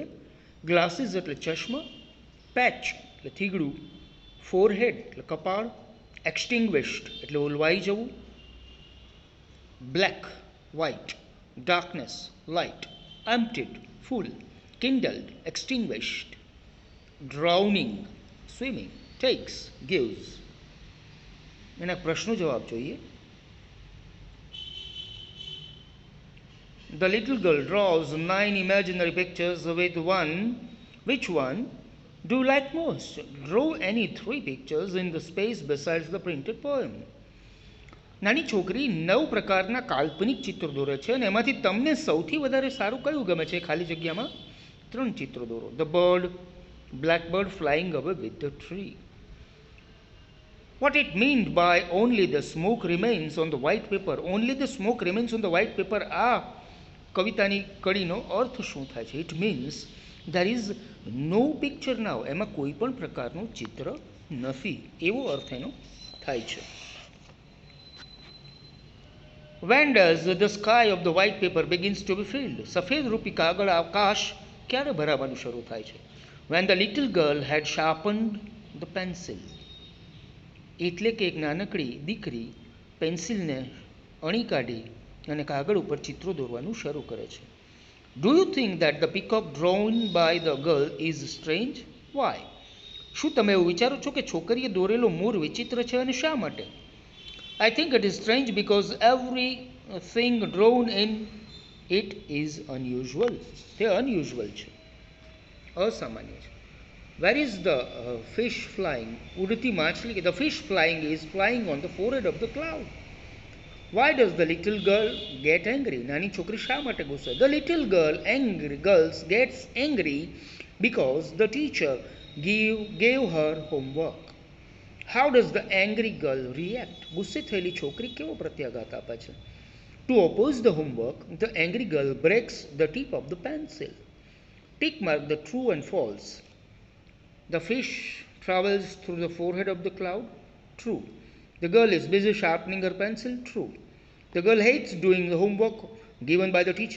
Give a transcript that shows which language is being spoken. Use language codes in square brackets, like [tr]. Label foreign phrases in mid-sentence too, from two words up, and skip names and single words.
[en] ગ્લાસીસ [gu] એટલે ચશ્મા, [en] પેચ [gu] એટલે થીગડું, [en] ફોરહેડ [gu] એટલે કપાળ, [en] એક્સટિંગ્વિશ્ડ [gu] એટલે ઓલવાઈ જવું, [en] black white, darkness light, emptied full, kindled extinguished, drowning swimming, takes gives. [gu] એના પ્રશ્નો જવાબ જોઈએ. [en] The little girl draws 9 imaginary pictures with one. Which one do you like most? Draw any 3 pictures in the space besides the printed poem. [gu] નાની છોકરી 9 પ્રકારના કાલ્પનિક ચિત્રો દોરે છે, અને એમાંથી તમને સૌથી વધારે સારું કયું ગમે છે? ખાલી જગ્યામાં 3 ચિત્રો દોરો. [en] The bird, blackbird flying away with the tree. What it means by only the smoke remains on the white paper? Only the smoke remains on the white paper. [gu] આ કવિતાની કડીનો અર્થ શું થાય છે? [en] It means there is no picture now, [gu] એમાં કોઈ પણ પ્રકારનું ચિત્ર નથી, એવો અર્થ એનો થાય છે. [en] When does the sky of the white paper begins to be filled? [gu] સફેદ રૂપી કાગળ આકાશ ક્યારે ભરાવાનું શરૂ થાય છે? [en] When the little girl had sharpened the pencil. [gu] એટલે કે એક નાનકડી દીકરી પેન્સિલને અણી કાઢી અને કાગળ ઉપર ચિત્રો દોરવાનું શરૂ કરે છે. [en] Do you think that the peacock drawn by the girl is strange? Why? [gu] શું તમે એવું વિચારો છો કે છોકરીએ દોરેલો મોર વિચિત્ર છે અને શા માટે? [en] I think it is strange because everything drawn in it is unusual. [gu] તે unusual છે, અસામાન્ય છે. [en] Where is the fish flying? [gu] ઉડતી માછલી, [en] the fish flying is flying on the forehead of the cloud. Why does the little girl get angry? [gu] નાની છોકરી શા માટે ગુસ્સે? [en] The little girls gets angry because the teacher gave her homework. How does the angry girl react? [gu] ગુસ્સે થયેલી છોકરી કેવો પ્રત્યાઘાત આપે છે? [en] To oppose the homework, the angry girl breaks the tip of the pencil. Tick mark the true and false. The fish travels through the forehead of the cloud. True. The girl is busy sharpening her pencil. True. The girl hates doing the homework given by the teacher.